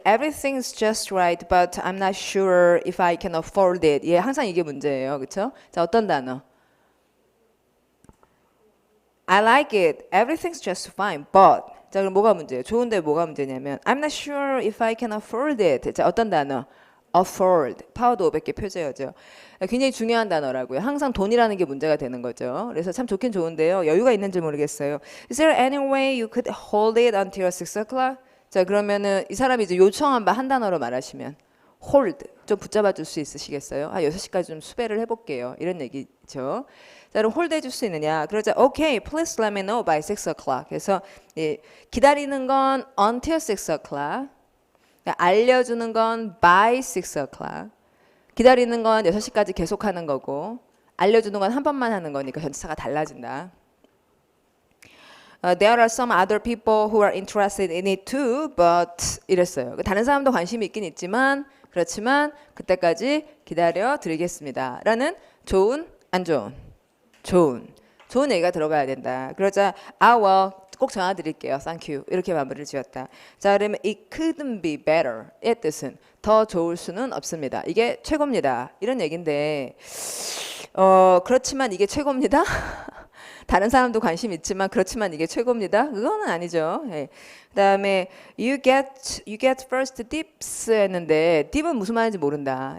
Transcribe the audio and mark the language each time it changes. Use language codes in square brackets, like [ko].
[en] Everything's just right, but I'm not sure if I can afford it. [ko] 예, 항상 이게 문제예요. 그렇죠? 자, 어떤 단어? [en] I like it. Everything's just fine, but. [ko] 자, 그럼 뭐가 문제예요? 좋은데 뭐가 문제냐면 [en] I'm not sure if I can afford it. [ko] 자, 어떤 단어? afford. 파워도 500개 표제어죠. 굉장히 중요한 단어라고요. 항상 돈이라는 게 문제가 되는 거죠. 그래서 참 좋긴 좋은데요. 여유가 있는지 모르겠어요. [en] Is there any way you could hold it until 6 o'clock? [ko] 자, 그러면은 이 사람이 이제 요청한 바 한 단어로 말하시면 hold. 좀 붙잡아 줄 수 있으시겠어요? 6시까지 좀 수배를 해볼게요. 이런 얘기죠. 자, 그럼 hold 해줄 수 있느냐? 그러자 [en] okay, please let me know by 6 o'clock. [ko] 그래서 예, 기다리는 건 [en] until 6 o'clock. [ko] 알려주는 건 [en] by 6 o'clock. [ko] 기다리는 건 6시까지 계속하는 거고 알려주는 건 한 번만 하는 거니까 전치사가 달라진다. [en] There are some other people who are interested in it too, but [ko] 이랬어요. 다른 사람도 관심이 있긴 있지만 그렇지만 그때까지 기다려 드리겠습니다. 라는 좋은, 안 좋은? 좋은 얘기가 들어가야 된다. 그러자 well, 꼭 전화 드릴게요. [en] Thank you. [ko] 이렇게 마무리를 지었다. 자, 그러면 [en] it couldn't be better. [ko] 의 뜻은 더 좋을 수는 없습니다. 이게 최고입니다. 이런 얘기인데 그렇지만 이게 최고입니다. 다른 사람도 관심 있지만 그렇지만 이게 최고입니다. 그거는 아니죠. 예. 그다음에 [en] you get first dips [ko] 했는데 dip은 무슨 말인지 모른다.